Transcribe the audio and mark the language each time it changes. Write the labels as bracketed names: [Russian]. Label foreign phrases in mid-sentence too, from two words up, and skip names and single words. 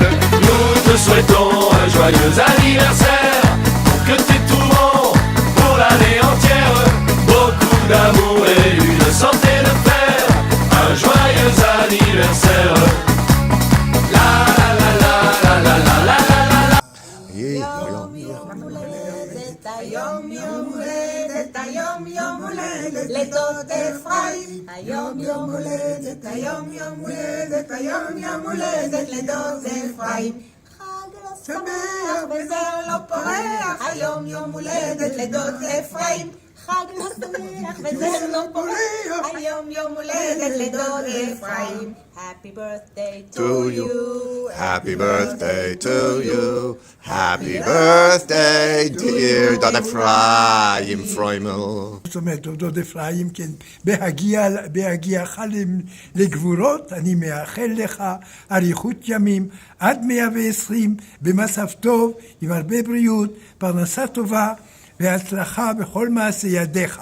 [French] Nous te souhaitons un joyeux anniversaire, que t'aies tout bon pour l'année entière, beaucoup d'amour et une santé de fer, un joyeux anniversaire. La la la la la la la la la la. [Hebrew] היום יום הולדת, היום יום הולדת לדוד אפרים. היום יום הולדת, היום יום הולדת, היום יום הולדת לדוד אפרים. חג לא שמח וזר לא פורח, היום יום הולדת לדוד אפרים. חג לא שמח וזר לא פורח, היום יום הולדת לדוד אפרים. [English] Happy birthday to you. Happy birthday to you. Happy birthday, dear דוד אפרים פרוימל. [Hebrew] זאת אומרת, דוד אפרים, כן, בהגיעך לגבורות, אני מאחל לך אריכות ימים עד 120, במצב טוב, עם הרבה בריאות, פרנסה טובה והצלחה בכל מעשה ידיך.